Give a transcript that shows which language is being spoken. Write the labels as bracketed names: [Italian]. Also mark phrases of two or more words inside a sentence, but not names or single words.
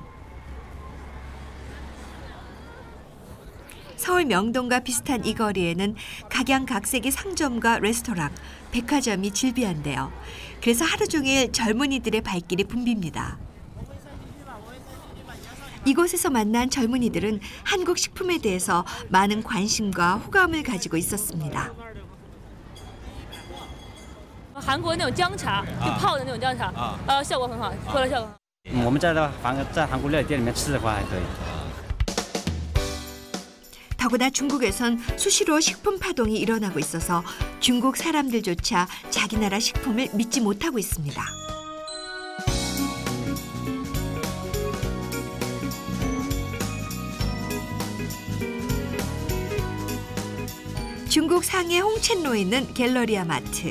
[Korean] 서울 명동과 비슷한 이 거리에는 각양각색의 상점과 레스토랑, 백화점이 즐비한데요. 그래서 하루 종일 젊은이들의 발길이 붐빕니다. 이곳에서 만난 젊은이들은 한국 식품에 대해서 많은 관심과 호감을 가지고 있었습니다. [Chinese] 韩国那种姜茶，就泡的那种姜茶，效果很好，喝了效果很好。我们在韩国料理店里面吃的话还可以。 [Korean] 더구나 중국에선 수시로 식품 파동이 일어나고 있어서 중국 사람들조차 자기 나라 식품을 믿지 못하고 있습니다. 중국 상해 홍첸로에 있는 갤러리아 마트.